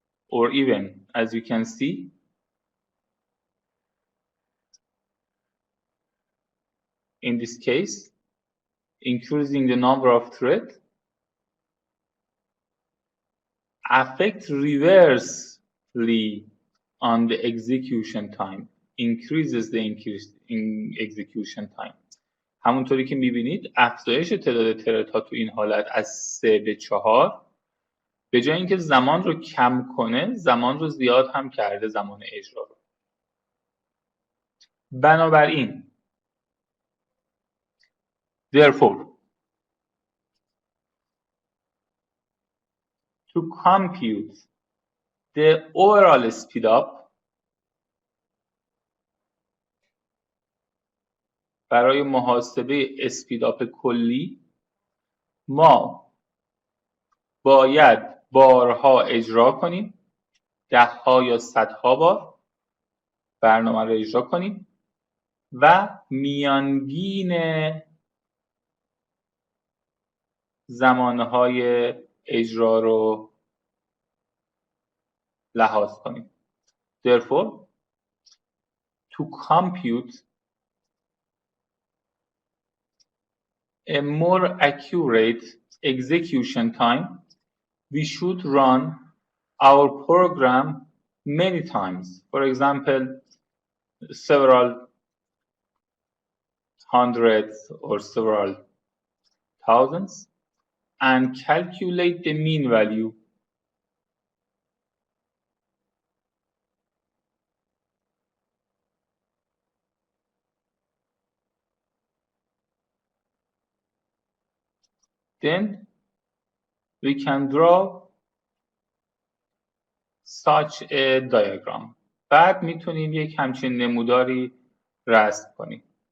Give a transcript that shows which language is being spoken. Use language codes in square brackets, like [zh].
[en] Or even, as you can see, in this case, increasing the number of threads affects reversely on the execution time, increases the execution time. [fa] همونطوری که میبینید افزایش تعداد تردها تو این حالت از 3 به 4 به جای اینکه زمان رو کم کنه زمان رو زیاد هم کرده، زمان اجرا رو. بنابراین [en] therefore to compute the overall speed up [fa] برای محاسبه اسپید آپ کلی ما باید بارها اجرا کنیم، 10ها یا 100ها بار برنامه رو اجرا کنیم و میانگین زمانهای اجرا رو لحاظ کنیم. [en] Therefore, to compute a more accurate execution time, we should run our program many times. For example, several hundreds or several thousands, and calculate the mean value then we can draw such a diagram. [fa] بعد میتونیم یک همچین نموداری رسم کنیم.